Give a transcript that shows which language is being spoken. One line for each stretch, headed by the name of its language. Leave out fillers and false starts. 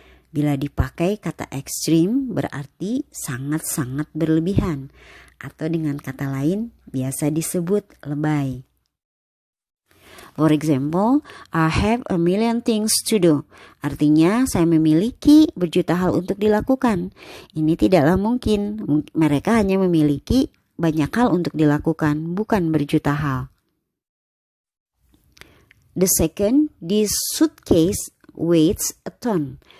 Indonesian: Bila dipakai kata ekstrim berarti sangat-sangat berlebihan, atau dengan kata lain biasa disebut lebay.
English: For example, I have a million things to do.
Indonesian: Artinya saya memiliki berjuta hal untuk dilakukan. Ini tidaklah mungkin. Mereka hanya memiliki banyak hal untuk dilakukan, bukan berjuta hal.
English: The second, this suitcase weighs a ton.